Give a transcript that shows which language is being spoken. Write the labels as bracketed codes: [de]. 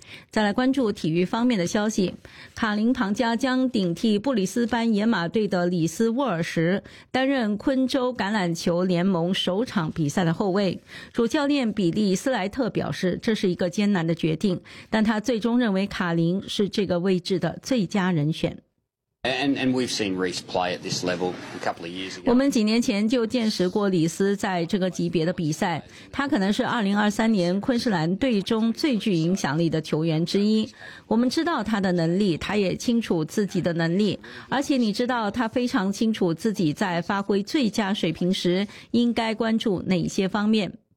[zh] 再来关注体育方面的消息，卡林庞加将顶替布里斯班野马队的里斯沃尔什担任昆州橄榄球联盟首场比赛的后卫。主教练比利斯莱特表示，这是一个艰难的决定，但他最终认为卡林是这个位置的最佳人选。 [en] And we've seen Reece play at this level a couple of years ago. [zh] 我们几年前就见识过里斯在这个级别的比赛。他可能是2023年昆士兰队中最具影响力的球员之一。我们知道他的能力，他也清楚自己的能力，而且你知道他非常清楚自己在发挥最佳水平时应该关注哪些方面。